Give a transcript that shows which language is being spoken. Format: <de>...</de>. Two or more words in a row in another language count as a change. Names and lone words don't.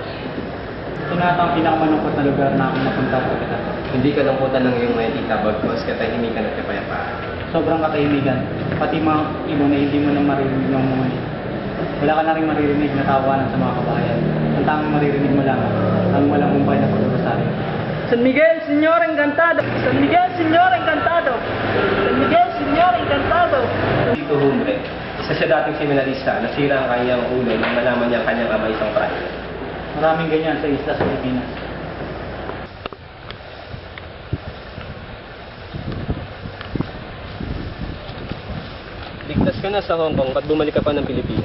<tl>Ito na ang pinakamalungkot na lugar na aking napunta, Kapitan. Hindi kalungkutan ng iyong makikita, bagkos katahimikan at kapayapaan. Sobrang katahimikan, pati mga ibon na hindi mo na maririnig ng muli. Wala ka na rin maririnig na tawanan sa mga kabahayan. Ang tanging maririnig mo lang ang walang umpay na pagbabasari. San Miguel, Señor Encantado! San Miguel, Señor Encantado! San Miguel, Señor Encantado! Tito Humbre, isa siya dating seminarista, nasira ang kanyang ulo nang malaman niya ang kanyang ama isang prayer. Maraming ganyan sa isla sa Pilipinas. Ligtas ka na sa Hong Kong, ba't bumalik ka pa ng Pilipinas?</tl>